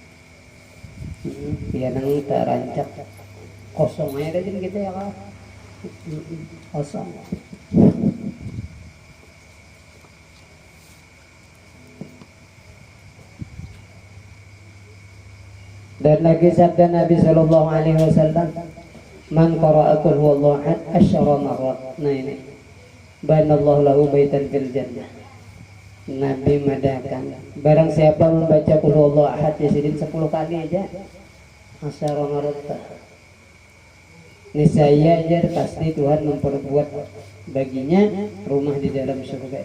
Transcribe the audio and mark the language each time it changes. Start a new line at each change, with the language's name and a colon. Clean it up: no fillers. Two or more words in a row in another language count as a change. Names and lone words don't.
Banjar: Biar nang terancak kosong aja jadi kita ya kan. Kosong. Dan lagi sabda Nabi
Arabic: صلى الله عليه وسلم, من قرأ قل هو الله أحد عشر مرات.
Banjar: Nah, ini
Arabic: بنى الله له بيتا في الجنة.
Banjar: Nabi madakan barang siapa membaca
Arabic: قل هو الله أحد
Banjar: yasidin 10 kali aja
Arabic: عشر مرات.
Banjar: Niscaya aja pasti Tuhan memperbuat baginya rumah di dalam surga.